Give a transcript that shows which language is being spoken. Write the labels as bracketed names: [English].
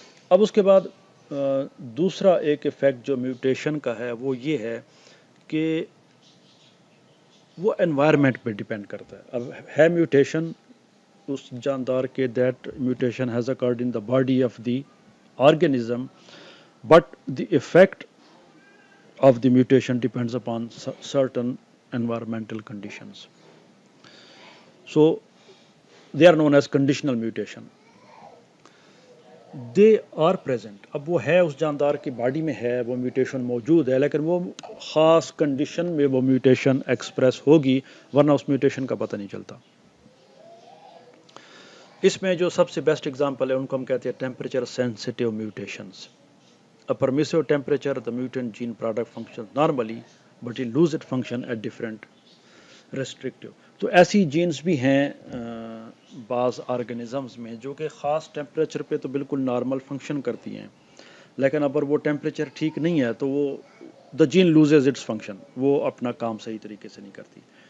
[Urdu] اب اس کے بعد دوسرا ایک ایفیکٹ جو میوٹیشن کا ہے وہ یہ ہے کہ وہ انوائرمنٹ پہ ڈیپینڈ کرتا ہے. اب ہے میوٹیشن اس جاندار کے [English] That mutation has occurred in the body of the organism but the effect of the mutation depends upon certain environmental conditions. So they are known as conditional mutation. They are present. [Urdu] اب وہ ہے اس جاندار کی body میں ہے، وہ mutation موجود ہے، لیکن وہ خاص کنڈیشن میں وہ میوٹیشن ایکسپریس ہوگی، ورنہ اس میوٹیشن کا پتہ نہیں چلتا. اس میں جو سب سے بیسٹ ایگزامپل ہے ان کو ہم کہتے ہیں temperature sensitive mutations. [English] A permissive temperature, the mutant gene product functions normally, but it loses its function at different restrictive. [Urdu] تو ایسی جینز بھی ہیں بعض آرگنزمز میں جو کہ خاص ٹیمپریچر پہ تو بالکل نارمل فنکشن کرتی ہیں، لیکن اگر وہ ٹیمپریچر ٹھیک نہیں ہے تو وہ [English] the gene loses its function, [Urdu] وہ اپنا کام صحیح طریقے سے نہیں کرتی.